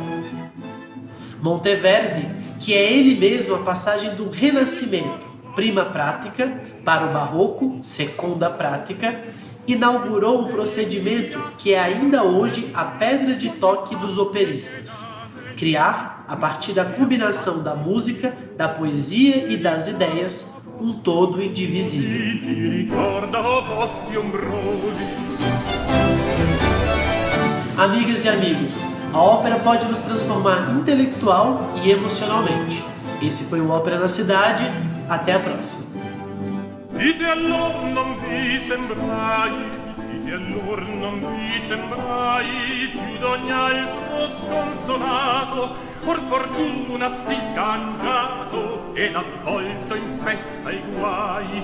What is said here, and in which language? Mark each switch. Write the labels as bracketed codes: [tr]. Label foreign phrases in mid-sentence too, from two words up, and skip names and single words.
[pt] Monteverdi, que é ele mesmo a passagem do Renascimento, [it] prima pratica, [pt] para o Barroco, [it] seconda prática, [pt] inaugurou um procedimento que é ainda hoje a pedra de toque dos operistas: criar, a partir da combinação da música, da poesia e das ideias, um todo indivisível. Amigas e amigos, a ópera pode nos transformar intelectual e emocionalmente. Esse foi o Ópera na Cidade. Até a próxima. [it] Dite allor non vi sembrai, dite allor non vi sembrai, più d'ogni altro sconsolato, or fortuna stil cangiato, ed avvolto in festa e guai.